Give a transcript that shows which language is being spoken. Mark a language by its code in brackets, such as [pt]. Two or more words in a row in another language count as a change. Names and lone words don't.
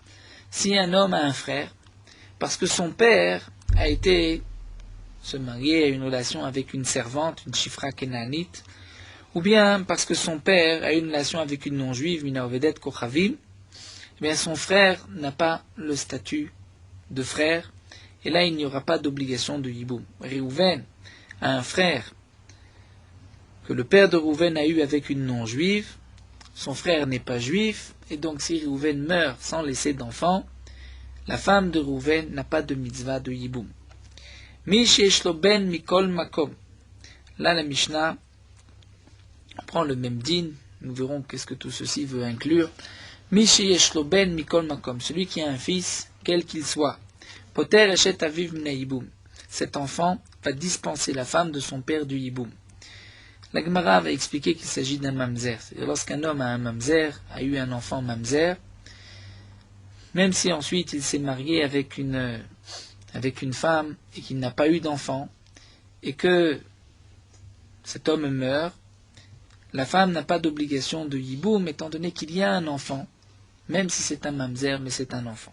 [fr] Si un homme a un frère, parce que son père a été se marier à une relation avec une servante, une [he] שפחה כנענית, [fr] ou bien parce que son père a eu une relation avec une non-juive, [he] מן עובדת כוכבים, [fr] eh bien son frère n'a pas le statut de frère, et là il n'y aura pas d'obligation de yiboum. Réhouven a un frère que le père de Réhouven a eu avec une non-juive, son frère n'est pas juif, et donc si Réhouven meurt sans laisser d'enfant, la femme de Réhouven n'a pas de mitzvah de yiboum. [he] מי שיש לו בן מכל מקום. [fr] Là, la Mishnah prend le même din. Nous verrons qu'est-ce que tout ceci veut inclure. [he] מי שיש לו בן מכל מקום. [fr] Celui qui a un fils, quel qu'il soit. [he] פוטר אשת אביו מן היבום. [fr] Cet enfant va dispenser la femme de son père du yiboum. La Gemara va expliquer qu'il s'agit d'un mamzer. C'est-à-dire lorsqu'un homme a un mamzer, a eu un enfant mamzer, même si ensuite il s'est marié avec une femme et qu'il n'a pas eu d'enfant, et que cet homme meurt, la femme n'a pas d'obligation de yiboum, étant donné qu'il y a un enfant, même si c'est un mamzer, mais c'est un enfant.